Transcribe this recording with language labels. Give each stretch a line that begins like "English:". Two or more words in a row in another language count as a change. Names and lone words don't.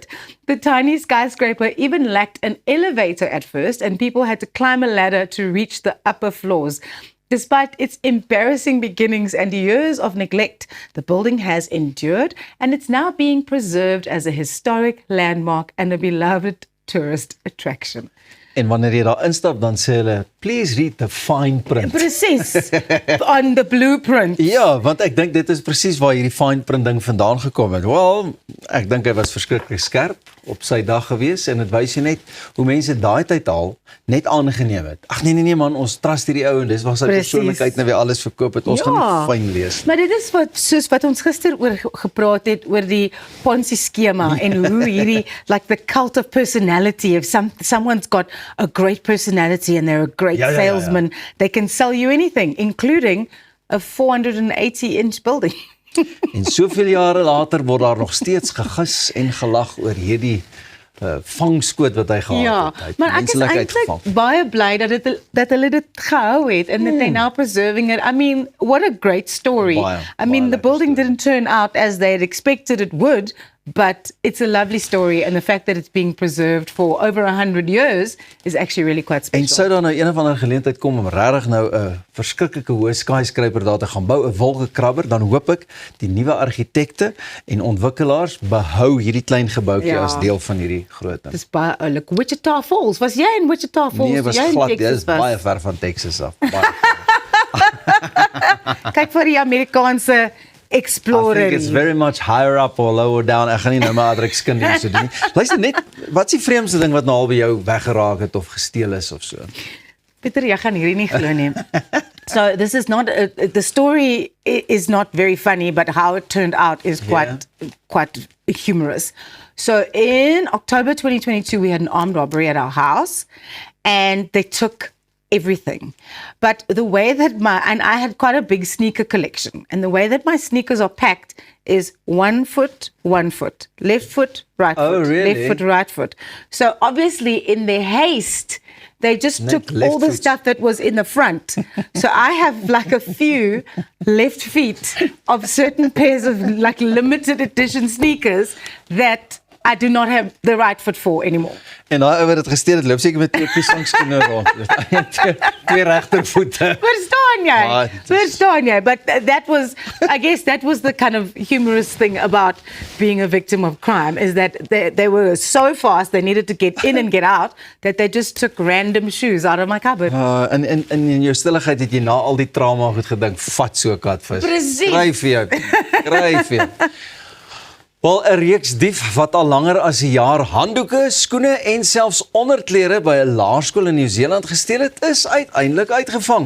English: The tiny skyscraper even lacked an elevator at first, and people had to climb a ladder to reach the upper floors. Despite its embarrassing beginnings and years of neglect, the building has endured, and it's now being preserved as a historic landmark and a beloved tourist attraction.
Afrikaans: En wanneer jy daar instap, dan sê hulle,
English: please read the fine print. Presies, on the blueprint.
Afrikaans: Ja, want ek dink dit is presies waar hierdie
English: fine print
Afrikaans: ding vandaan gekom het. Wel, ek dink hy was verskriklik skerp op sy dag gewees en dit wys jy net hoe mense daai tyd al net aangeneem het. Ag nee man, ons trust hierdie ou en dis waar sy Precies. persoonlikheid nou weer alles verkoop het. Ons gaan nie fyn wees. Maar dit is soos wat ons gister oor gepraat het oor die Ponzi skema en hoe hierdie
English: like the cult of personality, if someone's got a great personality and they're a great
Afrikaans: Ja.
English: salesman, they can sell you anything, including a 480-inch building.
Afrikaans: En soveel jare later word daar nog steeds gegis en gelag oor hierdie vangskoot wat hy gehad Ja, het. Hy het maar ek is menslikheid gevang. eintlik baie bly dat hulle dit gehou het
English: and that they're now preserving it. I mean, what a great story.
Afrikaans: Baie
English: I mean, the
Afrikaans: lekker
English: building
Afrikaans: storie.
English: didn't turn out as they had expected it would, but it's a lovely story, and the fact that it's being preserved for over 100 years is actually really quite special.
Afrikaans: En sou daar nou een of ander geleentheid kom om regtig nou 'n verskriklike hoë skyscraper daar te gaan bou, 'n wolkekrabber, dan hoop ek die nuwe argitekte en ontwikkelaars behou hierdie klein gebouetjie Ja. as deel van hierdie groot ding. Dis baie oulik. Wichita Falls. Was jy in Wichita Falls? Nee, was Toe jy in glad, dit Texas is was? baie ver van Texas af. Baie. Kyk vir die Amerikaanse
English: I
Afrikaans: explorer.
English: think it's very much higher up or lower down.
Afrikaans: Ek gaan nie nou maar adrekskunde so doen nie. Luister net, wat is die vreemdste ding wat nou al by jou weggeraak het of gesteel is of so? Pieter, jy gaan hierdie nie glo nie.
English: So this is not the story is not very funny, but how it turned out is quite humorous. So in October 2022, we had an armed robbery at our house, and they took everything. But the way that and I had quite a big sneaker collection, and the way that my sneakers are packed is 1 foot, 1 foot, left foot, right Oh, foot, really? left foot, right foot. So obviously in their haste, they just took left all the foot. stuff that was in the front. So I have like a few left feet of certain pairs of like limited edition sneakers that I do not have the right foot for anymore.
Afrikaans: En daai ou wat dit gesteel het, loop seker met 2 piesangskoene rond. Twee regtervoete. Verstaan jy? Ah, Verstaan jy?
English: But I guess that was the kind of humorous thing about being a victim of crime, is that they were so fast, they needed to get in and get out, that they just took random shoes out of my cupboard.
Afrikaans: En in jou stilligheid het jy na al die trauma goed gedink, vat so 'n katvis. Presies. Kryf jou. Kryf jou. Wel, 'n reeks dief wat al langer as 'n jaar handdoeke, skoene en selfs onderklere by 'n laerskool in Nieu-Seeland gesteel het, is uiteindelik uitgevang.